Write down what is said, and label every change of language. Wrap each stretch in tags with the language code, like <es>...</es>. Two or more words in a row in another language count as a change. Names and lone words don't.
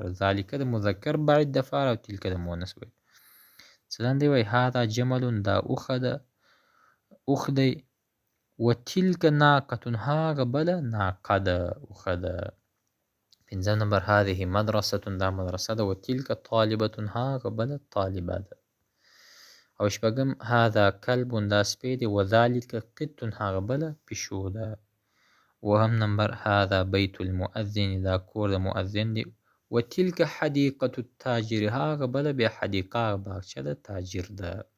<ps>ذالکه د مذکر بعید دپاره او تلکه د مؤنث بعید. مثلا دی وایي</ps> <ar>هذا جمل،</ar> <ps>دا اوښه ده، اوښ دی.</ps> <ar>وتلک ناقة،</ar> <ps>هاغه بله ناقه ده، اوښه ده. پنځم نمبر</ps> <ar>هذه مدرسة،</ar> <ps>دا مدرسه ده.</ps> <ar>وتلک طالبة،</ar> <ps>هاغه بله طالبه ده. او شپږم</ps> <ar>هذا کلب،</ar> <ps>دا سپی دی.</ps> <ar>وذلک قط،</ar> <ps>هاغه بله پیشو ده. اووهم نمبر</ps> <ar>هذا بیت المؤذن،</ar> <ps>دا کور د مؤذن دی.</ps> <ar>وتلک حدیقة التاجر،</ar> <ps>هاغه بله بیا حدیقه باغچه د تاجر ده.</ps>